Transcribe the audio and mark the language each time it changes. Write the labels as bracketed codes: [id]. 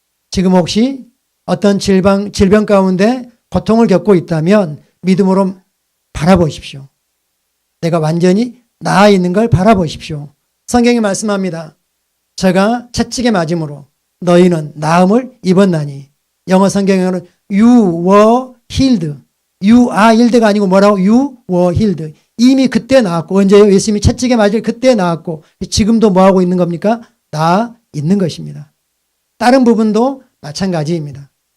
[ko] 지금 혹시 어떤 질병 가운데 고통을 겪고 있다면 믿음으로 바라보십시오. 내가 완전히 나아 있는 걸 바라보십시오. 성경이 말씀합니다. 제가 채찍에 맞음으로 너희는 나음을 입었나니. 영어 성경에는 [en] you were healed. you are healed [ko] 가 아니고 뭐라고? [en] you were healed. [ko] 이미 그때 나았고 언제요? 예수님이 채찍에 맞을 그때 나았고 지금도 뭐하고 있는 겁니까? 나아 있는 것입니다. 다른 부분도 마찬가지입니다.